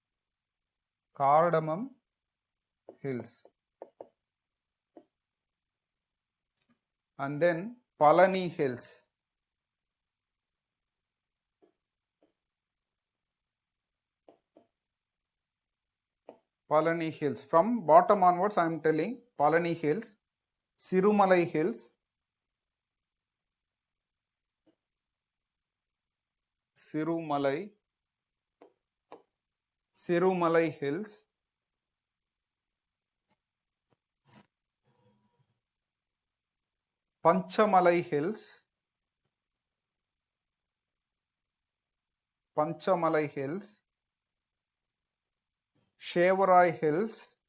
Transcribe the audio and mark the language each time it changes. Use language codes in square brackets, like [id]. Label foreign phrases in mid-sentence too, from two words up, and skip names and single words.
[en] And then Palani Hills. From bottom onwards, I am telling Palani Hills, Sirumalai Hills, Sirumalai Hills, Panchamalai Hills, Shevarai Hills,